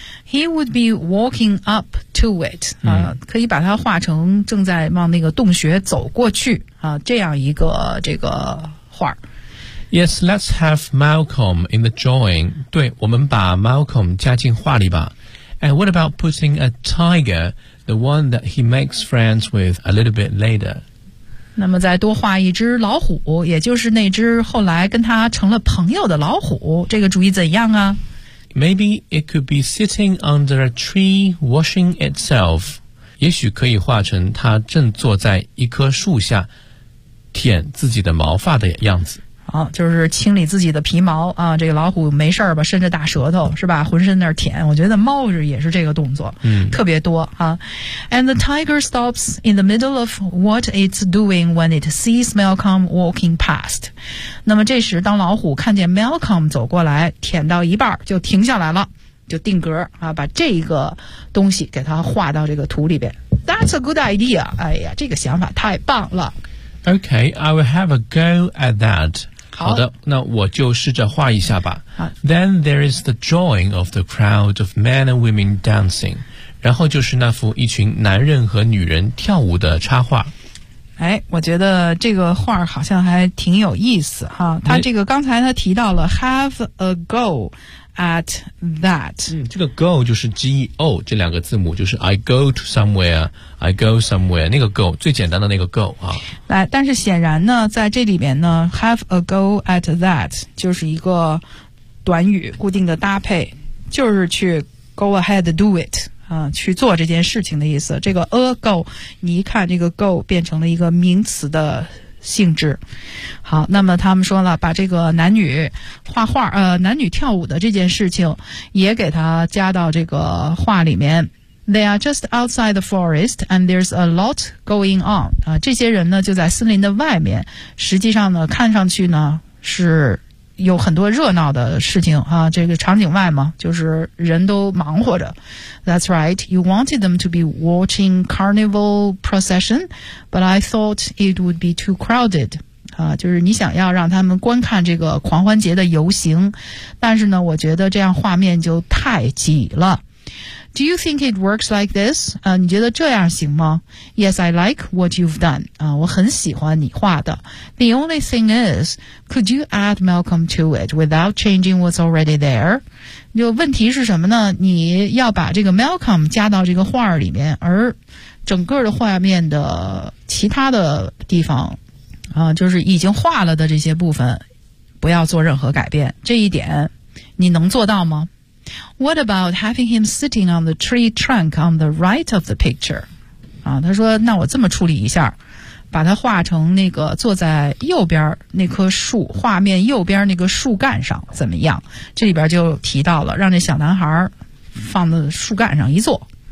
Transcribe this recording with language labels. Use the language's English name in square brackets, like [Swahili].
[English] He would be walking up to it, [Chinese] 可以把它画成正在往那个洞穴走过去啊，这样一个这个画。 [English] Yes, let's have Malcolm in the drawing. [Chinese] 对，我们把 Malcolm 加进画里吧。 [English] And what about putting a tiger, the one that he makes friends with a little bit later? [Chinese] 那么再多画一只老虎，也就是那只后来跟他成了朋友的老虎，这个主意怎样啊？ [English] Maybe it could be sitting under a tree washing itself. [Chinese] 也许可以画成他正坐在一棵树下舔自己的毛发的样子。啊，就是清理自己的皮毛啊，这个老虎没事吧，伸着大舌头是吧，浑身那儿舔，我觉得猫是也是这个动作特别多啊。 [English] And the tiger stops in the middle of what it's doing when it sees Malcolm walking past. [Chinese] 那么这时当老虎看见 Malcolm 走过来舔到一半就停下来了，就定格啊，把这个东西给它画到这个图里边。 [English] That's a good idea. [Chinese] 哎呀，这个想法太棒了。 [English] Okay, I will have a go at that. [Chinese] 好的，那我就试着画一下吧。 [English] Then there is the drawing of the crowd of men and women dancing. [Chinese] 然后就是那幅一群男人和女人跳舞的插画。哎，我觉得这个画好像还挺有意思哈。他这个刚才他提到了 [English] have a go at that。 [Chinese] 这个 go 就是 G-E-O 这两个字母，就是 [English] I go to somewhere,I go somewhere, [Chinese] 那个 go, 最简单的那个 go, 啊。来，但是显然呢，在这里边呢 , [English] have a go at that, [Chinese] 就是一个短语固定的搭配，就是去 [English] go ahead, do it, [Chinese] 啊，去做这件事情的意思。这个 a go, 你一看这个 go 变成了一个名词的性质。好，那么他们说了，把这个男女画画，男女跳舞的这件事情也给他加到这个画里面。 [English] They are just outside the forest, and there's a lot going on. [Chinese] 这些人呢就在森林的外面，实际上呢看上去呢是有很多热闹的事情啊，这个场景外嘛，就是人都忙活着。 [English] That's right. You wanted them to be watching carnival procession, but I thought it would be too crowded. [Chinese] 啊，就是你想要让他们观看这个狂欢节的游行，但是呢，我觉得这样画面就太挤了。 [English] Do you think it works like this? [Chinese] 啊，你觉得这样行吗 [English] ？Yes, I like what you've done. [Chinese] 啊，我很喜欢你画的。 [English] The only thing is, could you add Malcolm to it without changing what's already there? [Chinese] 就问题是什么呢？你要把这个 Malcolm 加到这个画里面，而整个的画面的其他的地方。啊，就是已经画了的这些部分不要做任何改变，这一点你能做到吗？ [English] What about having him sitting on the tree trunk on the right of the picture? [Chinese] 啊，他说那我这么处理一下，把他画成那个坐在右边那棵树，画面右边那个树干上怎么样？这里边就提到了让那小男孩放在树干上一坐。